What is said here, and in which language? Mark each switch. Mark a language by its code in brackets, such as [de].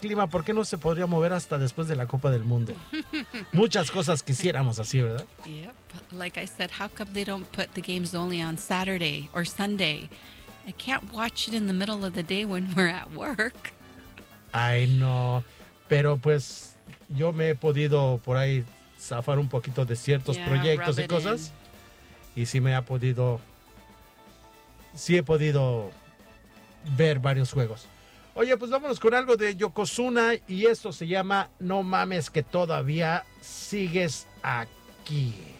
[es] ¿Por qué no se podría mover hasta después de la Copa del Mundo? Muchas cosas quisiéramos así, ¿verdad? [en] Yep. Like I said, how come they don't put the games only on Saturday or Sunday? I can't watch it in the middle of the day when we're at work. I know. [es] Pero pues yo me he podido por ahí zafar un poquito de ciertos proyectos y cosas. Y sí me ha podido... Sí he podido... ver varios juegos. Oye, pues vámonos con algo de Yokozuna y esto se llama No Mames Que Todavía Sigues Aquí.